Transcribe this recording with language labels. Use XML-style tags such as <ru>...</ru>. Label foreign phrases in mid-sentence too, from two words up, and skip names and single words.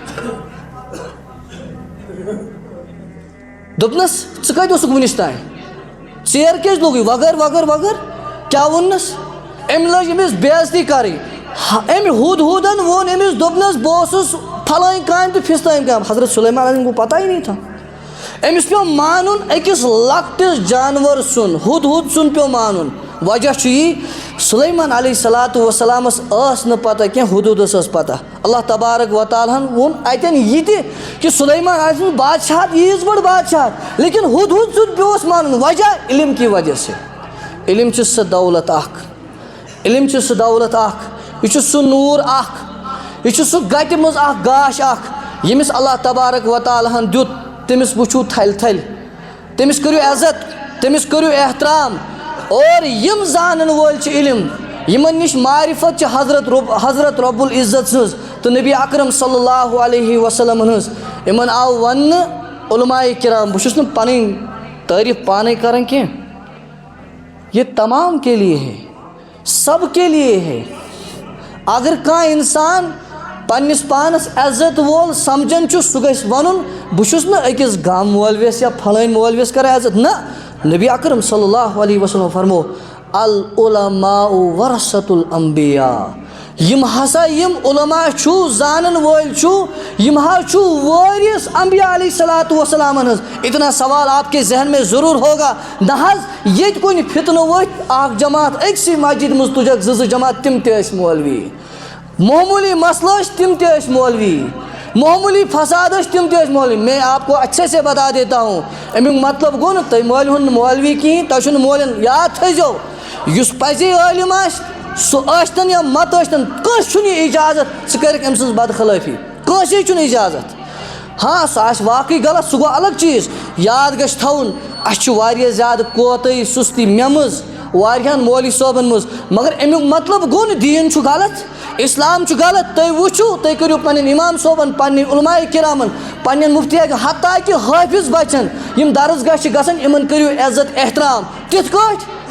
<ks>دپنس ژٕ کتہِ اوسُکھ وُنِس تانۍ ژیر کیازِ لوگُے وغٲر وغٲر وغٲر کیا ووننس ام لج امس بےعزتی کرٕنۍ امہِ ہُد ہُدن ووٚن امس دوٚپنس بہٕ اوسُس فلٲنۍ کامہِ تہٕ فِستٲنۍ کامہِ حضرت سلیمان علیہ</ks> <ur>کو پتہ ہی نہیں تھا</ur> <ks>امس پیو مانُن أکِس لۄکٹِس جانور سُنٛد ہُد ہُد سُنٛد پیو مانُن وجہ چھُ یی سلیمان</ks> <ar>علیہ الصلوۃ والسلامس</ar> <ks>ٲس نہٕ پتہ کینٛہہ حدوٗدس ٲس پتہ</ks> <ar>اللہ تبارک و تعالیٰ</ar> <ks>ہن ووٚن اتٮ۪ن یہِ تہِ کہ سلیمان علیہ سٕنٛز بادشاہت ییٖژ بٔڑ بادشاہت لیکن ہُد ہُد سُنٛد پیوس مانُن وجہ</ks> <ur>علم کی وجہ سے</ur> <ks>علم چھِ سۄ دولت اکھ علم چھِ سۄ دولت اکھ یہِ چھُ سُہ نوٗر اکھ یہِ چھُ سُہ گٹہِ منٛز اکھ گاش اکھ ییٚمِس</ks> <ar>اللہ تبارک و تعالیٰ</ar> <ks>ہن دیُت تٔمِس وٕچھِو تھلہِ تھلہِ تٔمِس کٔرِو عزت تٔمِس کٔرِو احترام اور یم زانن وول چھِ علم یمن نش معرفت چھِ</ks> <ar>حضرت رب العزت</ar> <ks>سٕنٛز تہٕ نبی اکرم</ks> <ar>صلی اللہ علیہ وسلم</ar> <ks>ہٕنٛز یمن آو وننہٕ علماء کرام بہٕ چھُس نہٕ پنٕنۍ تعریف پانے کران کینٛہہ</ks> <ur>یہ تمام کے لیے ہے</ur> <ks>سب کے لیے ہے اگر کانٛہہ انسان پننس پانس عزت وول سمجھان چھُ سُہ گژھِ ونُن بہٕ چھُس نہٕ أکِس گام مولوِس یا پھلٲنۍ مولوِس کران عزت نہ نبی اکرم</ks> <ar>صلی اللہ علیہ وسلم</ar> <ks>فرمو</ks> <ar>العلماء ورثۃ الانبیاء</ar> <ks>یم ہسا یم علماء چھُ زانن وٲلۍ چھُ یم حظ چھُ وٲرث انبیاء</ks> <ar>علیہ الصلوۃ والسلام</ar> <ks>ہٕنٛز</ks> <ur>اتنا سوال آپ کے ذہن میں ضرور ہوگا نہ</ur> <ks>حظ ییٚتہِ کُنہِ فتنہٕ ؤتھۍ اکھ جماعت أکسٕے مسجد منٛز تُجکھ زٕ جماعت تِم تہِ ٲسۍ مولوی معمولی مسئلہ ٲسۍ تِم تہِ ٲسۍ مولوی معمولی فساد ٲسۍ تِم تہِ ٲسۍ مولوی</ks> <ur>میں آپ کو اچھے سے بتا دیتا ہوں</ur> <ks>امیُک مطلب گوٚو نہٕ تُہۍ مٲلِو نہٕ مولوی کِہیٖنۍ تۄہہِ چھُنہٕ مولین یاد تھٲیزیو یُس پزے عٲلِم آسہِ سُہ ٲسۍتن یا مت ٲسۍتن کٲنٛسہِ چھُنہٕ یہِ اجازت ژٕ کٔرِکھ أمۍ سٕنٛز بدخلٲفی کٲنٛسے چھُنہٕ اجازت ہاں سُہ آسہِ واقعی غلط سُہ گوٚو الگ چیٖز یاد گژھِ تھاوُن اَسہِ چھُ واریاہ زیادٕ کوتٲہی سُستی مےٚ منٛز واریاہن مولوی صٲبن منٛز مگر امیُک مطلب گوٚو نہٕ دیٖن چھُ غلط اسلام چھُ غلط تُہۍ وٕچھِو تُہۍ کٔرِو پنٕنۍ امام صٲبن پننہِ علماء کرامن پننٮ۪ن مفتی حتیٰ کہِ حٲفظ بچن یِم درسگاہ چھِ گژھان یِمن کٔرِو عزت احترام تِتھ کٲٹھۍ</ks>